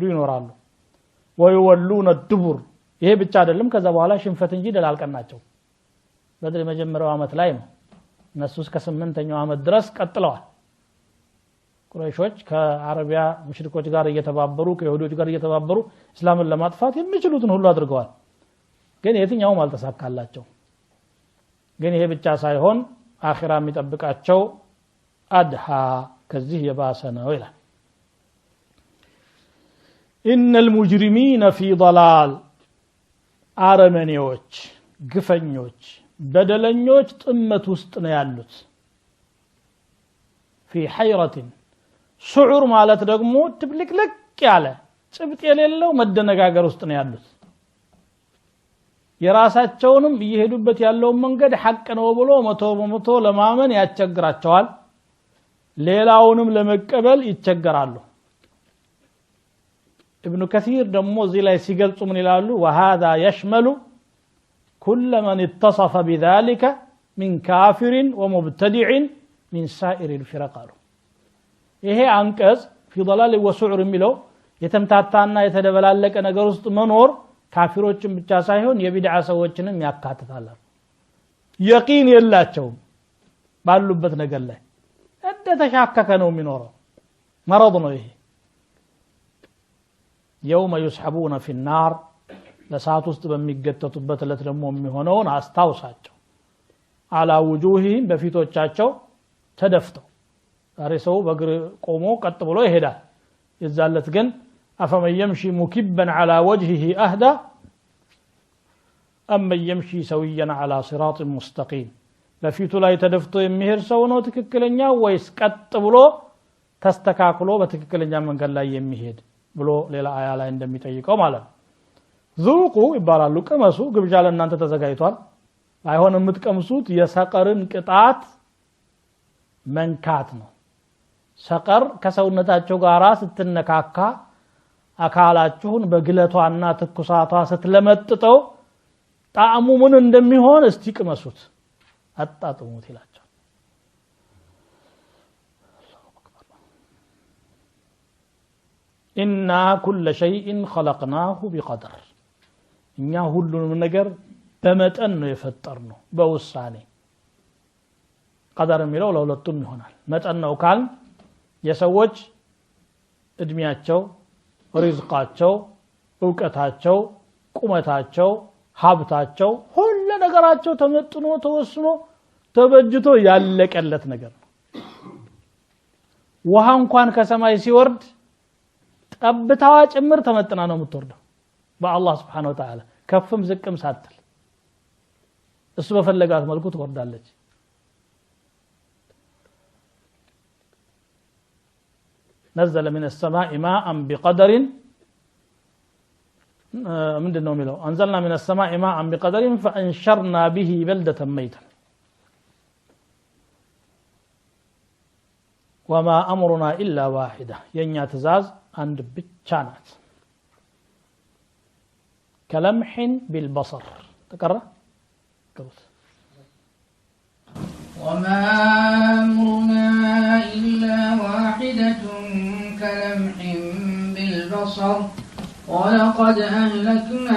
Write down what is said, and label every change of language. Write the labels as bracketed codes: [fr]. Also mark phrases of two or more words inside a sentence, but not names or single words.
[am] ይኖራሉ [ar] ويولون الدبر [am] ይሄ ብቻ አይደለም ከዛ በኋላ ሽንፈት እንጂ ደላልቀናቸው በድር መጀመሪያው አመት ላይ ነው እነሱ እስከ 8ኛው አመት ድረስ ቀጥለዋል ቁረይሾች ከአረቢያ ሙሽሪኮች ጋር እየተባበሩ ከይሁዶች ጋር እየተባበሩ እስላምን ለማጥፋት የሚችሉትን ሁሉ አድርገዋል ግን የትኛውም አልተሳካላቸው ግን ይሄ ብቻ ሳይሆን አኺራ የሚጠብቃቸው አድሃ ከዚህ የባሰ ነው ይላል [ar] إن المجرمين في ضلال [am] አረመኔዎች ግፈኞች በደለኞች ጥመት ውስጥ ነው ያሉት [ar] في حيرة [am] ሱዑር ማለት ደግሞ ትብልቅልቅ ያለ ጭብጥ የሌለው መደነጋገር ውስጥ ነው ያሉት የራሳቸውንም እየሄዱበት ያለው መንገድ ሐቅ ነው ብሎ መቶ ለማመን ያስቸግራቸዋል ሌላውንም ለመቀበል ይቸገራሉ ابن كثير ደሞ እዚህ ላይ ሲገልጹ ምን ይላሉ [ar] وهذا يشمل كل من اتصف بذلك من كافر ومبتدع من سائر الفرق [am] ይሄ አንቀጽ [ar] في ضلال وسعر [am] የሚለው የተምታታና የተደበላለቀ ነገር ውስጥ መኖር ካፊሮችን ብቻ ሳይሆን የቢድዓ ሰዎችንም ያካትታል የቂን የላቸውም ባሉበት ነገር ላይ እንደ ተሻከከ ነው የሚኖረው مرض ነው ይሄ [ar] يوم يسحبون في النار [am] ለሳት ውስጥ በሚገተቱበት ዕለት ደግሞ የሚሆነውን አስታውሳቸው [ar] على وجوههم [am] በፊቶቻቸው ተደፍተው ዛሬ ሰው በእግር ቆሞ ቀጥ ብሎ ይሄዳል የዛለት ግን [ar] أفمن يمشي مكبا على وجهه أهدى أم من يمشي سويا على صراط مستقيم [am] በፊቱ ላይ ተደፍቶ የሚሄድ ሰው ነው ትክክለኛ ወይስ ቀጥ ብሎ ተስተካክሎ በትክክለኛ መንገድ ላይ የሚሄድ ብሎ ሌላ አያ ላይ እንደሚጠይቀው ማለት ነው ذوቁ ይባላሉ ቅመሱ ግብዣ ለእናንተ ተዘጋጅቷል አይሆንም የምትቀምሱት የሰቀርን ቅጣት መንካት ነው ሰቀር ከሰውነታቸው ጋራ ስትነካካ አካላችሁን በግለቷና ትኩሳቷ ስትለመጥጠው ጣዕሙ ምን እንደሚሆን እስቲ ቅመሱት አጣጥሙት ይላቸው [ar] إنا كل شيء خلقناه بقدر [am] እኛ ሁሉንም ነገር በመጠን ነው የፈጠርነው በውሳኔ ቀደር የሚለው ለሁለቱም ይሆናል መጠን ነው ካል የሰዎች እድሜያቸው ሪዝቃቸው ዕውቀታቸው ቁመታቸው ሀብታቸው ሁሉ ነገራቸው ተመጥኖ ተወስኖ ተበጅቶ ያለቀለት ነገር ነው ውሃ እንኳን ከሰማይ ሲወርድ ጠብታዋ ጭምር ተመጥና ነው የምትወርደው በአላህ [ar] سبحانه وتعالى [am] ከፍም ዝቅም ሳትል እሱ በፈለጋት መልኩ ትወርዳለች [ar] نزل من السماء ماء بقدر [am] ምንድነው የሚለው [ar] انزلنا من السماء ماء بقدر فانشرنا به بلدة ميتا وما امرنا الا واحده [am] የኛ ትእዛዝ አንድ ብቻ ናት [ar] كلمح بالبصر تقرأ قرأت وما أمرنا إلا واحدة كلمح بالبصر ولقد أهلكنا